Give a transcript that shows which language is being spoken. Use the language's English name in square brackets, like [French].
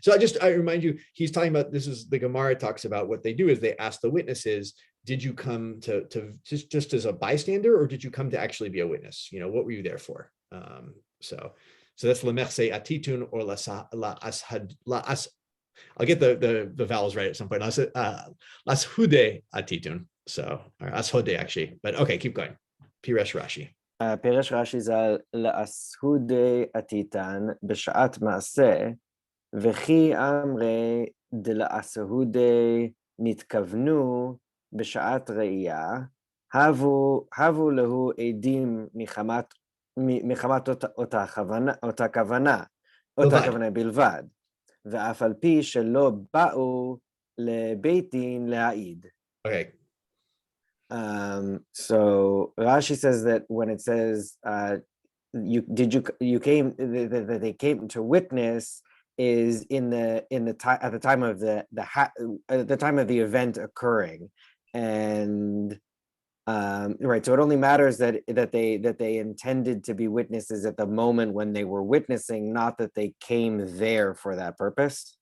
[English] So I remind you, he's talking about, this is the Gemara talks about what they do is they ask the witnesses, did you come to just as a bystander, or did you come to actually be a witness? What were you there for? So So that's lemechse atitun or la ashad la as. I'll get the vowels right at some point. Lashude atitun. So or ashode actually, but okay, keep going. Piresh Rashi. [Hebrew] פירש רש"י ז"ל לאסהודי עתיתן בשעת מעשה, וכי אמרי דלאסהודי נתכוונו בשעת ראייה, הבו להו עדים מחמת אותה כוונה בלבד, ואף על פי שלא באו לבית דין להעיד. [English] Okay. So Rashi says that when it says you came that they came to witness is at the time of the time of the event occurring, and right, so it only matters that they intended to be witnesses at the moment when they were witnessing, not that they came there for that purpose.